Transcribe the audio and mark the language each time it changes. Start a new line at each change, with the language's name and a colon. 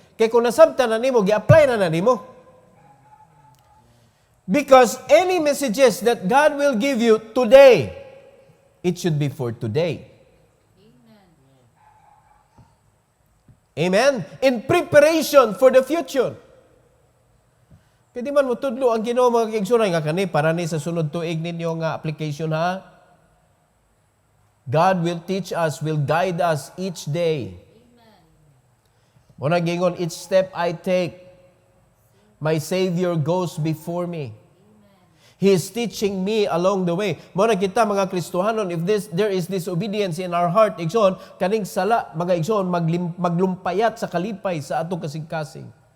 Cebuano: Kaya kung nasabtan na nimo, gi-apply na nimo.
English: Because any messages that God will give you today, it should be for today. Amen? In preparation for the future.
Cebuano: Kaya di man matudlo ang Ginoo mga kaigsunan nga kani para ni sa sunod tuig ninyo nga application ha.
English: God will teach us, will guide us each day.
Cebuano: Muna gingon,
English: each step I take, my Savior goes before me. He is teaching me along the way.
Cebuano: Mo na kita mga Kristohanon,
English: if there is disobedience in our heart,
Cebuano: igsoon, kaning sala, mga igsoon, maglumpayat sa kalipay sa atong kasing-kasing.